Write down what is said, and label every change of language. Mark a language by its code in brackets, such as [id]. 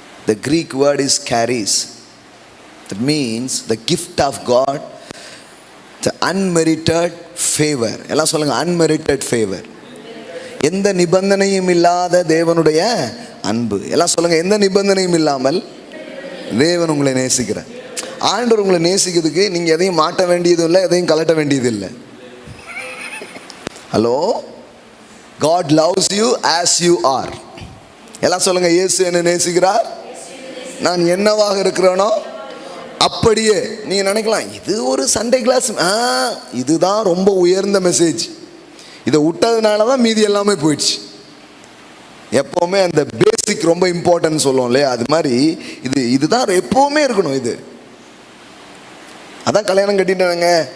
[en] The Greek word is carries. That means the gift of God, the unmerited favor. [ta] எல்லாம் சொல்லுங்க, [en] unmerited favor. [ta] எந்த நிபந்தனையும் இல்லாத தேவனுடைய அன்பு. எல்லாம் சொல்லுங்க, எந்த நிபந்தனையும் இல்லாமல் தேவன் உங்களை நேசிக்கிறார். ஆண்டவர் உங்களை நேசிக்கிறதுக்கு நீங்கள் எதையும் மாட்ட வேண்டியதும் இல்லை, எதையும் கலட்ட வேண்டியது இல்லை. [en] Hello, God loves you as you are. [ta] எல்லாம் சொல்லுங்க, இயேசு என்ன நேசிக்கிறார். நான் என்னவாக இருக்கிறேனோ அப்படியே. நீங்கள் நினைக்கலாம், இது ஒரு சண்டே கிளாஸ், இதுதான் ரொம்ப உயர்ந்த மெசேஜ், இதை விட்டதுனால தான் மீதி எல்லாமே போயிடுச்சு. எப்போவுமே அந்த பேசிக் ரொம்ப இம்பார்ட்டன்ட் சொல்லுவோம் இல்லையா, அது மாதிரி இதுதான் எப்போவுமே இருக்கணும். இது அதான் கல்யாணம் கட்டிட்டாங்க,